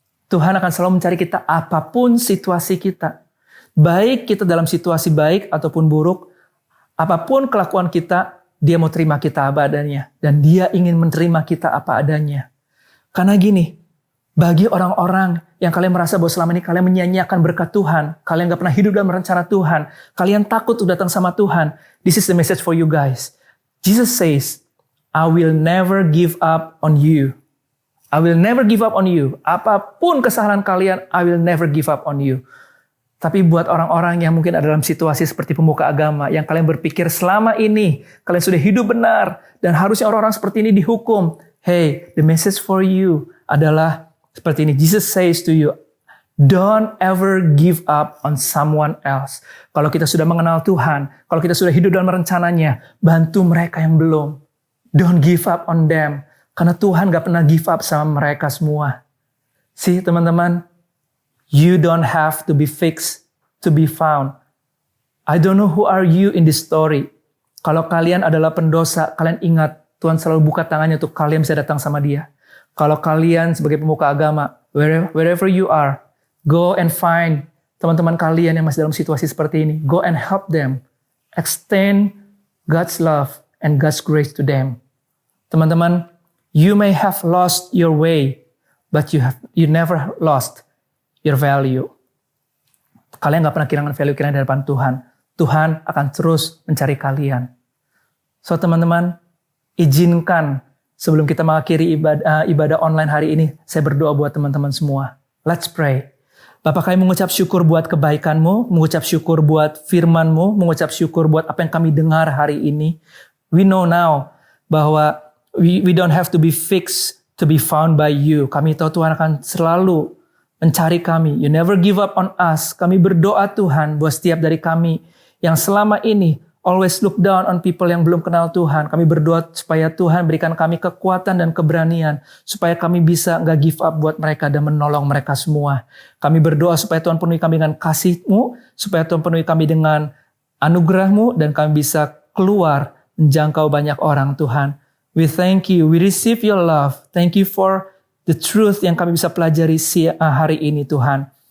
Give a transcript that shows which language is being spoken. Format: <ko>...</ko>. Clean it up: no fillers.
<id>Tuhan akan selalu mencari kita apapun situasi kita. Baik kita dalam situasi baik ataupun buruk, apapun kelakuan kita, dia mau terima kita apa adanya. Dan dia ingin menerima kita apa adanya. Karena gini, bagi orang-orang yang kalian merasa bahwa selama ini kalian menyanyiakan berkat Tuhan, kalian gak pernah hidup dalam rencana Tuhan, kalian takut untuk datang sama Tuhan,</id> <en>this is the message for you guys. Jesus says, I will never give up on you. I will never give up on you.</en> <id>Apapun kesalahan kalian,</id> <en>I will never give up on you.</en> <id>Tapi buat orang-orang yang mungkin ada dalam situasi seperti pemuka agama, yang kalian berpikir selama ini, kalian sudah hidup benar, dan harusnya orang-orang seperti ini dihukum.</id> <en>Hey, the message for you</en> <id>adalah seperti ini.</id> <en>Jesus says to you, don't ever give up on someone else.</en> <id>Kalau kita sudah mengenal Tuhan, kalau kita sudah hidup dalam rencananya, bantu mereka yang belum.</id> <en>Don't give up on them.</en> <id>Karena Tuhan gak pernah</id> <en>give up</en> <id>sama mereka semua.</id> <en>See,</en> <id>teman-teman,</id> <en>you don't have to be fixed to be found. I don't know who are you in this story.</en> <id>Kalau kalian adalah pendosa, kalian ingat Tuhan selalu buka tangannya untuk kalian bisa datang sama dia. Kalau kalian sebagai pemuka agama,</id> <en>wherever you are, go and find</en> <id>teman-teman kalian yang masih dalam situasi seperti ini.</id> <en>Go and help them. Extend God's love and God's grace to them.</en> <id>Teman-teman,</id> <en>you may have lost your way, but you never lost your value.</en> <id>Kalian gak pernah kehilangan value kalian di hadapan Tuhan. Tuhan akan terus mencari kalian. So teman-teman, izinkan sebelum kita mengakhiri ibadah online hari ini, saya berdoa buat teman-teman semua.</id> <en>Let's pray.</en> <id>Bapak, kami mengucap syukur buat kebaikan-Mu, mengucap syukur buat firman-Mu, mengucap syukur buat apa yang kami dengar hari ini.</id> <en>We know now</en> <id>bahwa</id> <en>we don't have to be fixed to be found by you.</en> <id>Kami tahu Tuhan akan selalu mencari kami.</id> <en>You never give up on us.</en> <id>Kami berdoa Tuhan buat setiap dari kami yang selama ini</id> <en>always look down on people</en> <id>yang belum kenal Tuhan. Kami berdoa supaya Tuhan berikan kami kekuatan dan keberanian supaya kami bisa gak</id> <en>give up</en> <id>buat mereka dan menolong mereka semua. Kami berdoa supaya Tuhan penuhi kami dengan kasih-Mu, supaya Tuhan penuhi kami dengan anugerah-Mu, dan kami bisa keluar menjangkau banyak orang Tuhan.</id> <en>We thank you, we receive your love. Thank you for the truth</en> <id>yang kami bisa pelajari hari ini Tuhan.</id>